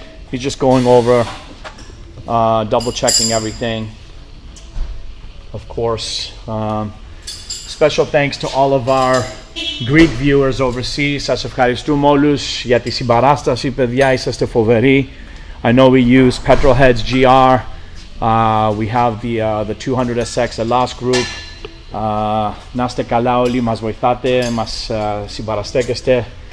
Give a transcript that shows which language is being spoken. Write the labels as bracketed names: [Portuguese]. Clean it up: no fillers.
[English] He's just going over, double checking everything. Of course, special thanks to all of our Greek viewers overseas. [Greek] Σας ευχαριστούμε όλους για τη συμπαράσταση, παιδιά. Είσαστε φοβεροί. [English] I know we use Petrolheads GR. We have the 200SX Elas group. [Greek] Να είστε καλά όλοι, μας βοηθάτε, μας συμπαραστέκεστε.